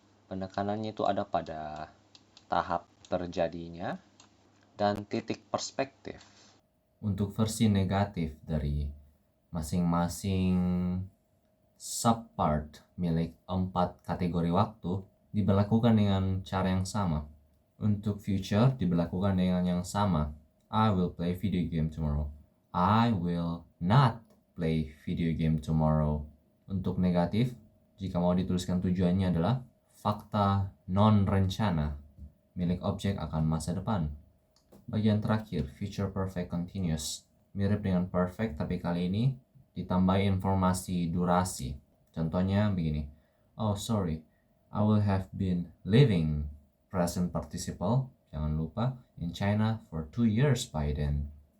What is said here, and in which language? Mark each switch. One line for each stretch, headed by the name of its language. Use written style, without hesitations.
Indonesian: Penekanannya itu ada pada tahap terjadinya dan titik perspektif. Untuk versi negatif dari masing-masing subpart milik 4 kategori waktu diberlakukan dengan cara yang sama. Untuk future diberlakukan dengan yang sama.
English: I will play video game tomorrow. I will not play video game tomorrow.
Indonesian: Untuk negatif, jika mau dituliskan tujuannya adalah fakta non-rencana milik objek akan masa depan. Bagian terakhir, future perfect continuous. Mirip dengan perfect, tapi kali ini ditambahi informasi durasi. Contohnya begini.
English: Oh sorry, I will have been living, present participle,
Indonesian: jangan lupa,
English: in China for 2 years by then.